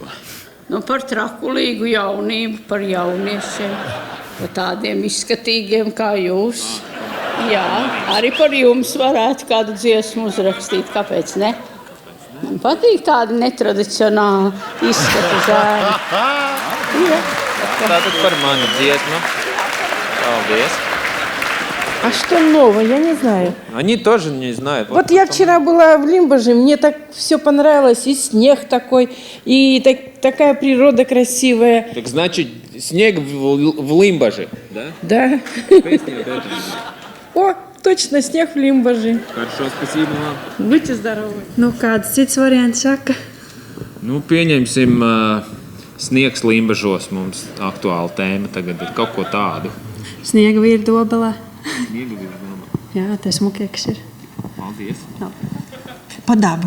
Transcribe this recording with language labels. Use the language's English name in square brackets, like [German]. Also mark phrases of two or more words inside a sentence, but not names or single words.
[Latvian] Par trakulīgu jaunību, par jauniešiem, par tādiem izskatīgiem kā jūs. Jā, arī par jums varētu kādu dziesmu uzrakstīt, kāpēc ne? Man patīk tādi netradicionāli izskati zēni. Tātad par manu dziesmu. Paldies. [Russian] А что нового? Я не знаю. Они тоже не знают. Вот я вчера была в Лимбаже, мне так все понравилось. И снег такой, и такая природа красивая. Так значит, снег в Лимбаже, да? Да. О, точно, снег в Лимбаже. Хорошо, спасибо вам. Будьте здоровы. [Latvian] Kāds cits variants saka? Pieņemsim sniegs Limbažos. Mums aktuāla tēma tagad ir kaut ko tādu. Sniega vīri dobelē. Sniega vīri dobelē. Jā, tas mukieks ir. Paldies. Pa dabu.